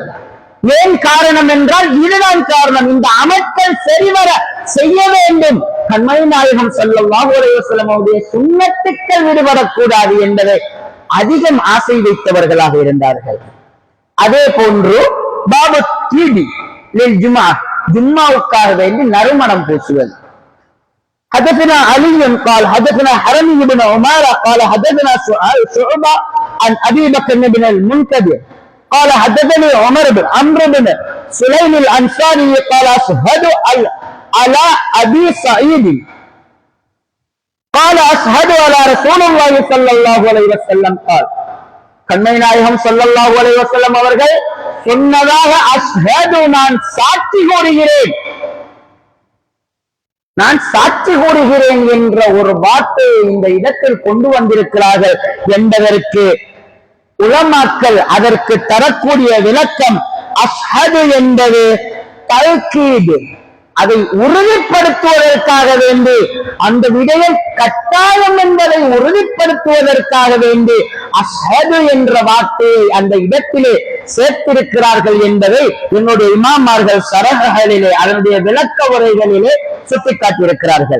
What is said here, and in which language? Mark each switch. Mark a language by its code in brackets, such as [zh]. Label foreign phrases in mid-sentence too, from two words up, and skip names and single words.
[ta] ஏன் காரணம் என்றால் இதுதான் காரணம். இந்த அமல்கள் சரிவர செய்ய வேண்டும். கண்மணி நாயகம் [ar] صلى الله عليه وسلم [ta] அவருடைய சுன்னத்துக்கள் விடுபடக்கூடாது என்பதை அதிகம் ஆசை வைத்தவர்களாக இருந்தார்கள். அதே போன்று [ar] باب الطيب الجمعة [ta] ஜும்மாவுக்காக வேண்டி நறுமணம் பூசுவது. [ar] حدثنا علي قال حدثنا حرمي بن عمارة قال حدثنا شعبة عن أبي بكر بن المنكدر قال حدثني عمرو بن سليم الأنصاري قال أشهد على أبي سعيد قال أشهد على رسول الله صلى الله عليه وسلم قال [ta] கண்மணி நாயகம் [ar] صلى الله عليه وسلم [ta] அவர்கள் சொன்னதாக அஷ்ஹது நான் சாட்சி கூறுகிறேன், நான் சாட்சி கூறுகிறேன் என்ற ஒரு வார்த்தையை இந்த இடத்தில் கொண்டு வந்திருக்கிறார்கள் என்பதற்கு உலமாக்கள் அதற்கு தரக்கூடிய விளக்கம் அஷ்ஹது என்பது தல்கீது, அதை உறுதிப்படுத்துவதற்காக வேண்டி அந்த விடயம் கட்டாயம் என்பதை உறுதிப்படுத்துவதற்காக வேண்டி அஷ்ஹது என்ற வார்த்தையை அந்த இடத்திலே சேர்த்திருக்கிறார்கள் என்பதை என்னுடைய இமாமார்கள் ஷரஹ்களிலே அதனுடைய விளக்க உரைகளிலே சுட்டிக்காட்டியிருக்கிறார்கள்.